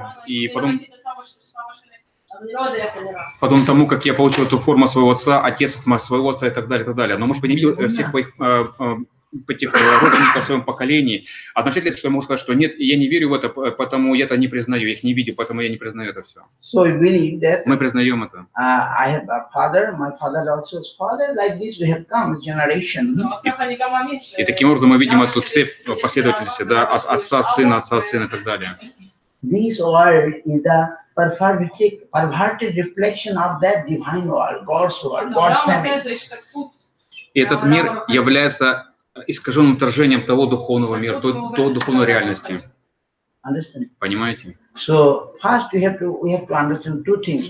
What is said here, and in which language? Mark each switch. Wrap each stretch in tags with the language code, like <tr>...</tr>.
<ru>И потом тому, как я получил эту форму своего отца, отец от своего отца и так далее, и так далее. Но, может быть, не видел всех моих этих родственников в своем поколении. Относительно, что я могу сказать, что нет, я не верю в это, потому я это не признаю, я их не видел, поэтому я не признаю это все.</ru> <en>So we believe that</en> <ru>Мы признаем это.</ru> <en>I have a father, my father also is father. Like this, we have come generation.</en> <ru>И таким образом мы видим эту цепь последовательности, да, от отца, сына и так далее.</ru> <en>This world is the perverted reflection of that divine world, God's world, God's family.</en> <ru>И этот мир является искаженным отражением того духовного мира, той духовной реальности.</ru> <en>Understand?</en> <ru>Понимаете?</ru> <en>So first we have to understand two things.</en>